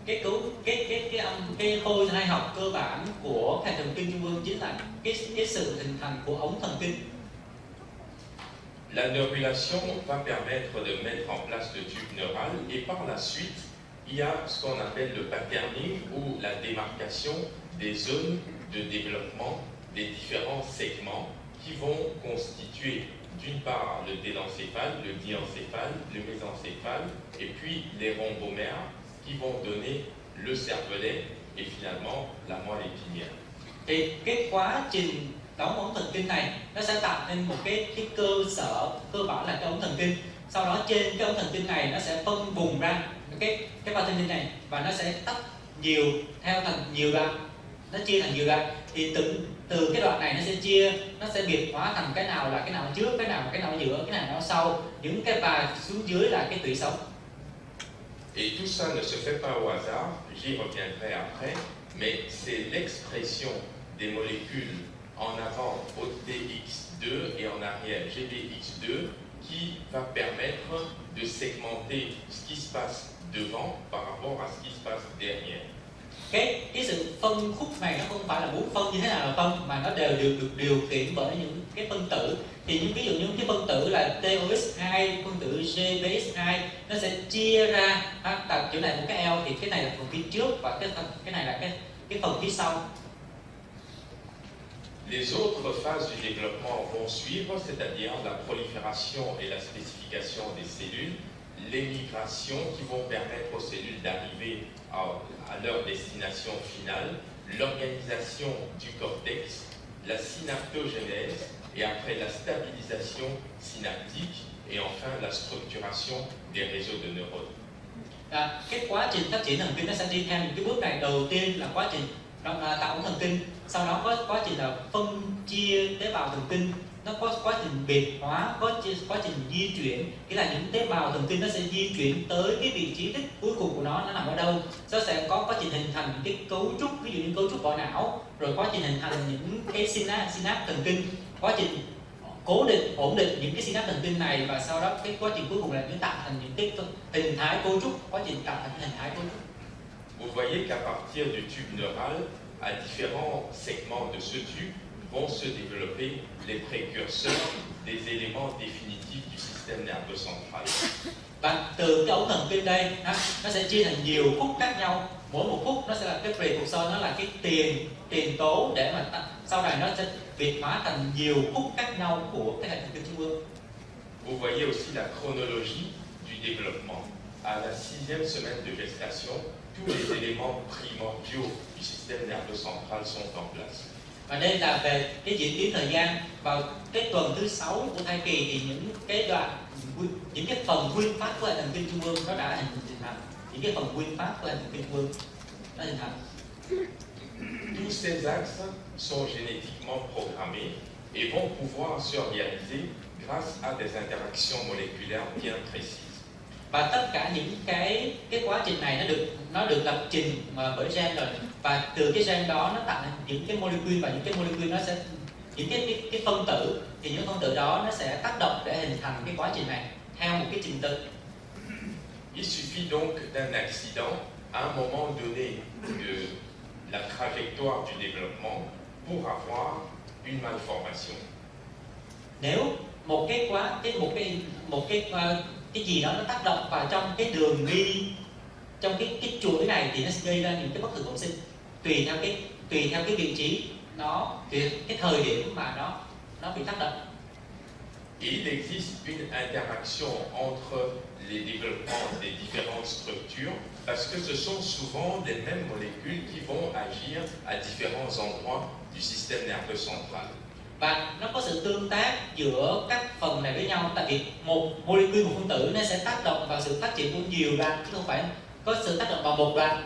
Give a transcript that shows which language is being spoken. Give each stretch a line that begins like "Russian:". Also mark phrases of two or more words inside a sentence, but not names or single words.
Vietnamese: Cái khối hai học cơ bản của hệ thần kinh trung ương chính là cái sự hình thành của ống thần kinh.
French: La neurulation va permettre de mettre en place le tube neural et par la suite, il y a ce qu'on appelle le patterning ou la démarcation des zones de développement des différents segments qui vont constituer d'une part le télencéphale, le diencéphale, le mésencéphale et puis les rhombomères qui vont donner le cervelet et finalement la moelle épinière.
Vietnamese: Thì cái quá trình đóng ống thần kinh này nó sẽ tạo nên một cái cơ sở cơ bản là cái ống thần kinh. Sau đó trên cái ống thần kinh này nó sẽ phân vùng ra cái patterning này và nó sẽ tách nhiều theo thành nhiều đoạn, nó chia thành nhiều đoạn. Thì từ cái đoạn này nó sẽ biệt hóa thành cái nào là cái nào trước, cái nào ở giữa, cái nào ở sau, những cái và xuống dưới là cái tủy sống.
French: Et tout ça ne se fait pas au hasard, j'y reviendrai après, mais c'est l'expression des molécules en avant OTX2 et en arrière GDX2 qui va permettre de segmenter ce qui se passe devant par rapport à ce qui se passe derrière.
Vietnamese: Cái sự phân khúc này nó không phải là muốn phân như thế nào là phân, mà nó đều được điều khiển bởi những cái phân tử. Thì ví dụ như cái phân tử là TOX2, phân tử GBS2 nó sẽ chia ra tại chỗ này một cái eo, thì cái này là phần phía trước và cái này là cái phần phía sau.
French: Les autres phases du développement vont suivre, c'est-à-dire la prolifération et la spécification des cellules, les migrations qui vont permettre aux cellules d'arriver à leur destination finale, l'organisation du cortex, la synaptogénèse et après la stabilisation synaptique et enfin la structuration des réseaux de neurones.
Vietnamese: Cái quá trình phát triển thần kinh nó sẽ đi theo những cái bước này. Đầu tiên là quá trình tạo ống thần kinh, sau đó có quá trình là phân chia tế bào thần kinh, nó có quá trình biệt hóa, có quá trình di chuyển, nghĩa là những tế bào thần kinh nó sẽ di chuyển tới cái vị trí đích cuối cùng của nó nằm ở đâu. Nó sẽ có quá trình hình thành những cái cấu trúc, ví dụ như cấu trúc vỏ não, rồi quá trình hình thành những cái synapse thần kinh, quá trình ổn định những cái synapse thần kinh này, và sau đó cái quá trình cuối cùng là nó tạo thành những cái hình thái cấu trúc, quá trình tạo thành hình thái cấu trúc.
French: Vous voyez qu'à partir du tube neural, à différents segments de ce tube, vont se développer les précurseurs des éléments définitifs du système nerveux central.
Vietnamese: Và từ cái ống thần kinh đây, nó sẽ chia thành nhiều khúc khác nhau. Mỗi một khúc nó sẽ là cái precursor, nó là cái tiền tố để mà sau này nó sẽ biệt hóa thành nhiều khúc khác nhau của cái hệ thần kinh trung ương.
French: Vous voyez aussi la chronologie du développement. À la 6e semaine de gestation, tous les éléments primordiaux du système nerveux central sont en place.
Vietnamese: Và đây là về cái diễn tiến thời gian. Vào cái tuần thứ 6 của thai kỳ thì những cái phần nguyên phát của hệ thần kinh trung ương nó đã hình thành. Những cái phần nguyên phát của hệ thần kinh trung ương đã hình thành.
French: Tous ces axes sont génétiquement programmés et vont pouvoir se réaliser grâce à des interactions moléculaires bien précises.
Vietnamese: Và tất cả những cái quá trình này nó được lập trình bởi gen rồi, và từ cái gen đó nó tạo nên những cái molecule, và những cái molecule nó sẽ những cái phân tử, thì những phân tử đó nó sẽ tác động để hình thành cái quá trình này theo một cái trình tự.
French: Il suffit donc d'un accident à un moment donné de la trajectoire du développement pour avoir une malformation.
Vietnamese: Nếu cái gì đó nó tác động vào trong cái đường đi, trong cái chuỗi này, thì nó sẽ gây ra những cái bất thường bẩm sinh tùy theo cái vị trí cái thời điểm mà nó bị tác động.
French: Et il existe une interaction entre les développements des différentes structures parce que ce sont souvent les mêmes molécules qui vont agir à différents endroits du système nerveux central.
Vietnamese: Và nó có sự tương tác giữa các phần này với nhau, tại vì một molecule, một phân tử nó sẽ tác động vào sự phát triển của nhiều đoạn, chứ không phải có sự tác động vào một đoạn.